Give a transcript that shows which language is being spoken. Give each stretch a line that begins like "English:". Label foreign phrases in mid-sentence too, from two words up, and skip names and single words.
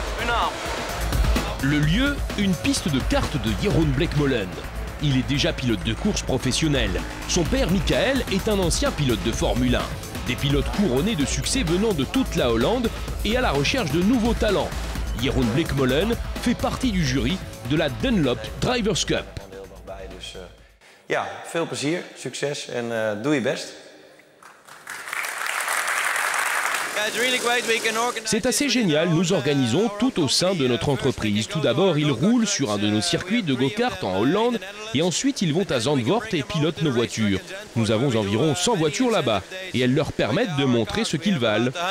French: Le lieu, une piste de kart de Jeroen Bleekmolen. Il est déjà pilote de course professionnel. Son père, Michael, est un ancien pilote de Formule 1. Des pilotes couronnés de succès venant de toute la Hollande et à la recherche de nouveaux talents. Jeroen Bleekmolen fait partie du jury de la Dunlop Drivers Cup.
Dutch: Ja, veel plezier, succes en doe je best.
French: C'est assez génial, nous organisons tout au sein de notre entreprise. Tout d'abord, ils roulent sur un de nos circuits de go-kart en Hollande et ensuite ils vont à Zandvoort et pilotent nos voitures. Nous avons environ 100 voitures là-bas et elles leur permettent de montrer ce qu'ils valent.